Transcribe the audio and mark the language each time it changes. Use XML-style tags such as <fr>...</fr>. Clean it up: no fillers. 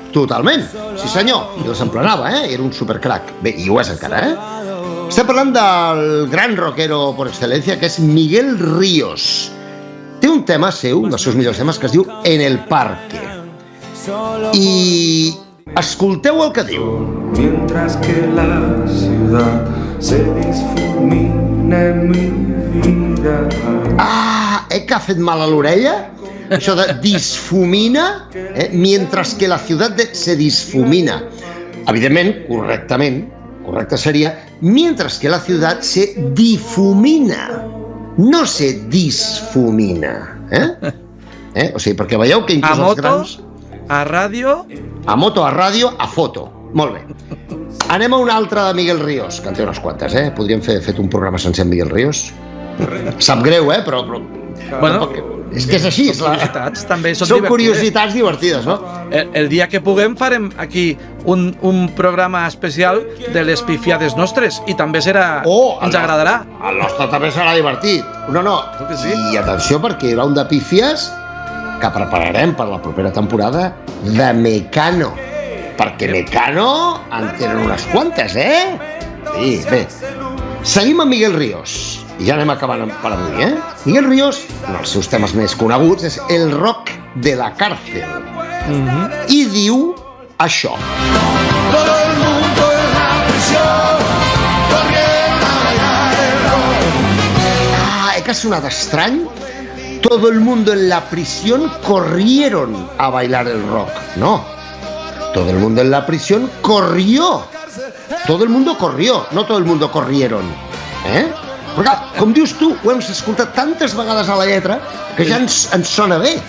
<ca>Totalment, sí senyor. I els emplenava, era un supercrac. Bé, i ho és encara, Estem parlant del gran</ca> <es>rockero por excelencia,</es> <ca>que és Miguel Ríos. Té un tema seu, un dels seus millors temes, que es diu En el parque. I escolteu el que diu.</ca> <es>Mientras que la ciudad se difumina en mi vida.</es> <ca>Que ha fet mal a l'orella? Això de disfumina,</ca> <es>mientras que la ciudad se disfumina.</es> <ca>Evidentment, correcte seria</ca> <es>mientras que la ciudad se difumina, no se disfumina.</es> <ca>O sigui, perquè veieu que inclús els grans... A ràdio... A moto, a ràdio, a foto. Molt bé. Anem a una altra de Miguel Ríos, que en té unes quantes, Podríem fer un programa sencer amb Miguel Ríos. Sap greu, però... Bueno, és que és així. Són curiositats, també són divertides. Són curiositats divertides, no? El dia que puguem farem aquí un programa especial de les pifiades nostres i també serà... ens agradarà. El nostre també serà divertit. No. I atenció, perquè hi haurà un de pífies que prepararem per la propera temporada de Mecano. perquè Mecano en tenen unes quantes, Sí, bé. Seguim amb Miguel Ríos. I ja anem acabant per avui, Miguel Ríos, un dels seus temes més coneguts, és El rock de la cárcel. I diu això.</ca> <es>Todo el mundo en la prisión corrieron a bailar el rock.</es> <ca>Que ha sonat estrany?</ca> <es>Todo el mundo en la prisión corrieron a bailar el rock. No. Todo el mundo en la prisión corrió. Todo el mundo corrió, no todo el mundo corrieron.</es> <ca>Perquè, com dius tu, ho hem escoltat tantes vegades a la lletra que ja ens sona bé.</ca>